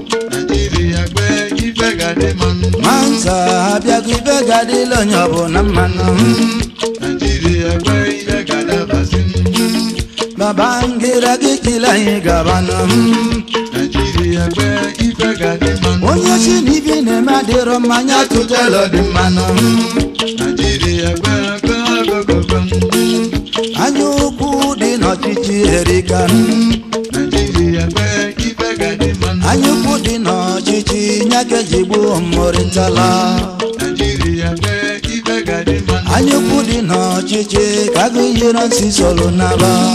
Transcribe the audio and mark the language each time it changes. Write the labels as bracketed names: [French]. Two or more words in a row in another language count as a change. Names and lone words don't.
[Igbo] Naịjirịa kwe ife ga-adị mma. Mansa abịago ife ga-adịla onye ọbụla mma nụ. Naịjirịa kwe ife ga-adabasị. Babangida gị chịla anyị gaba nụ. Naịjirịa kwe ife ga-adị mma. Onye si na ife na-eme adịrọ mma, ya tụtụlụ dị mma nụ. Naịjirịa kwe [English] go, go, go, go. [Igbo] Anya ukwu dị n'ọchịchị erika. Naịjirịa kwe ife ga-adị mma. Anya ukwu dị n'ọchịchị, ya ka eji gbuo Murtala. Naịjirịa kwe ife ga-adị mma. Anya ukwu dị n'ọchịchị, ka agụ yiri nsị solo n'aba.